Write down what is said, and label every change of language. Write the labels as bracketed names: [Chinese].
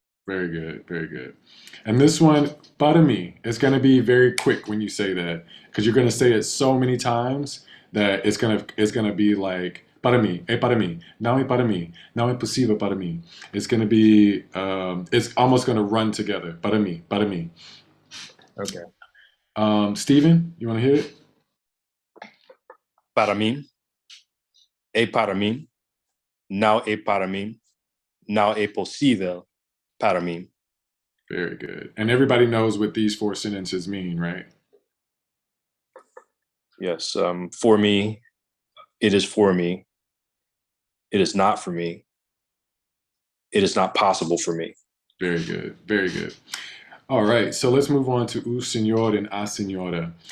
[English] Very good, very good. And this one, [Portuguese] para mí, it's going to be very quick when you say that, because you're going to say it so many times that it's gonna be like para mí, [English] não é para mí, não é possível para mí. It's going to be, it's almost going to run together. [Portuguese] Para mí, para mí. [English] Okay. Steven, you want to hear it? [Portuguese] Para mim, para mim, não é para mim, não é possível para mim. [English] Very good. And everybody knows what these 4 sentences mean, right? Yes, for me, it is for me. It is not for me. It is not possible for me. Very good, very good. All right, so let's move on to o senhor and a senhora.